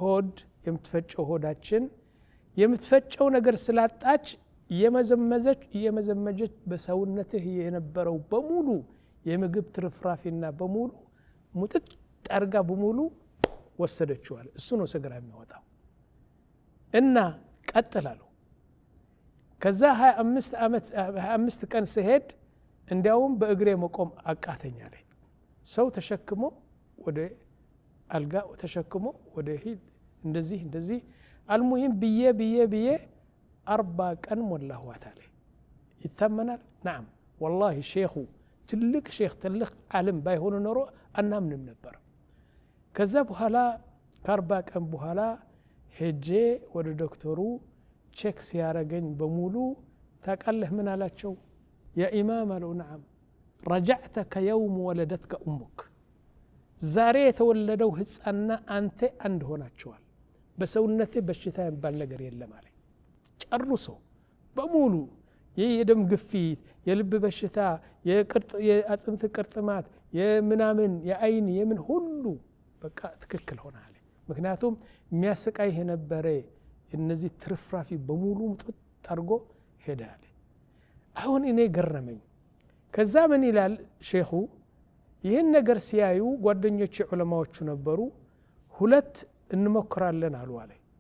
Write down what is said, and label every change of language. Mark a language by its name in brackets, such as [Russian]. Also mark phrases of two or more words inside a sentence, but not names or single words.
[Amharic] ሆዳችን የምትፈጨው ነገር ስላጣች የመዘመጀች በሰውነትህ የነበረው በሙሉ የምግብ ትርፍራፊና በሙሉ ሙጥጥ ጠርጋ በሙሉ ወሰደችዋል እሱ ነው ሰገራ የሚወጣው እና ቀጥላሉ ከዛ 25 ቀን ሲሄድ እንዲያውም በእግሬ መቆም አቃተኛለኝ ሰው ተሸክሞ ወደ አልጋ ተሸክሞ ወደ ሂድ እንደዚህ አልሙሂም ብዬ 40 ቀን ሞላኋት አለ ይተመናል [Arabic] نعم والله [Amharic] ሼኹ ትልቅ ሼኽ ትልቅ ዓለም ባይሆኑ ኖሮ አናምንም ነበር ከዛ በኋላ ከ40 ቀን በኋላ ሄጄ ወደ ዶክተሩ ቼክ ሲያረገኝ በሙሉ ታቃለህ ምን አላቸው [Arabic] يا إمام قالوا نعم رجعت كيوم ولدتك أمك [Amharic] ዛሬ የተወለደው ህፃና አንተ አንድ ሆናችኋል በሰውነቴ በሽታ የሚባል ነገር የለም አለ ጨርሶ በሙሉ የደም ግፊት የልብ በሽታ የአጥንት ቅርጥማት የምናምን የአይን የምን ሁሉ በቃ ትክክል ሆነ አለ ምክንያቱም የሚያሰቃይ የነበረ እነዚህ ትርፍራፊ በሙሉ ጥጥ አድርጎ ሄደ አለ አሁን እኔ ገረመኝ ከዛ ምን ይላል ሼኹ ይህን ነገር ሲያዩ ጓደኞች ዑለማዎቹ ነበሩ ሁለት እንሞክራለን አሉ አለ